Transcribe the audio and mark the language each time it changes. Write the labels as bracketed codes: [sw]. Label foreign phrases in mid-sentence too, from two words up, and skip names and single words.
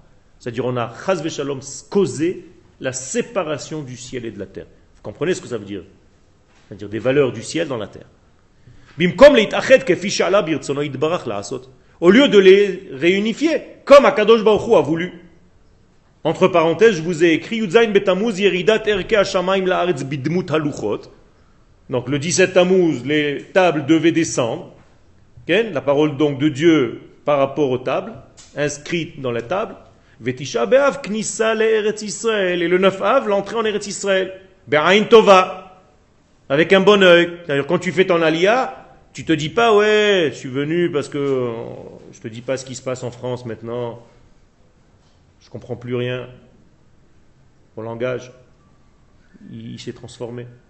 [fr] C'est-à-dire, on a, [he] חס ושלום, [fr] causé la séparation du ciel et de la terre. Vous comprenez ce que ça veut dire? C'est-à-dire des valeurs du ciel dans la terre. Au lieu de les réunifier, comme [he] הקדוש ברוך הוא [fr] a voulu. Entre parenthèses, je vous ai écrit [he] י"ז בתמוז ירידת ערכי השמים לארץ בדמות הלוחות. [fr] Donc le 17 Tammuz, les tables devaient descendre. La parole donc de Dieu par rapport aux tables, inscrite dans les tables. [he] ותשעה באב כניסה לארץ ישראל. [fr] Et le 9 Av, l'entrée en Eretz Israël. [he] בעין טובה. [fr] Avec un bon œil. C'est-à-dire quand tu fais ton aliyah, tu te dis pas, ouais, je suis venu parce que je te dis pas ce qui se passe en France maintenant. Je comprends plus rien. Mon langage, il s'est transformé.